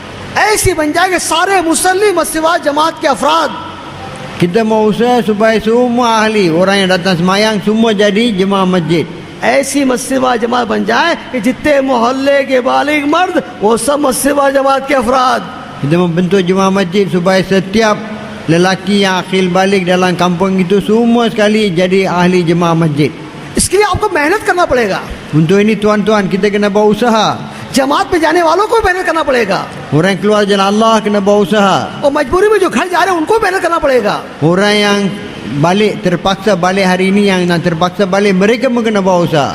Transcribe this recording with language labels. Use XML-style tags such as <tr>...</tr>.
<hi>ऐसी बन जाए कि सारे मुसल्ली मस्जिद जमात के अफराद</hi> <ms>Kita mau usaha supaya semua ahli, orang yang datang semayang, semua jadi jemaah masjid.</ms> <hi>ऐसी मस्जिद जमात बन जाए कि जितने मोहल्ले के बालिग मर्द वो सब मस्जिद जमात के अफराद,</hi> <ms>Kita membentuk jemaah masjid supaya setiap lelaki yang akhil balik dalam kampung itu semua sekali jadi ahli jemaah masjid.</ms> <hi>इसके लिए आपको मेहनत करना पड़ेगा,</hi> <ms>Untuk ini tuan-tuan, kita kena berusaha.</ms> <hi>जमात में जाने वालों को भी मेहनत करना पड़ेगा,</hi> <ms>Orang yang keluar jalan Allah kena berusaha.</ms> <hi>और मजबूरी में जो घर जा रहे हैं उनको भी मेहनत करना पड़ेगा।</hi> <ms>Orang yang balik, terpaksa balik hari ini, yang nak terpaksa balik, mereka pun kena berusaha.</ms>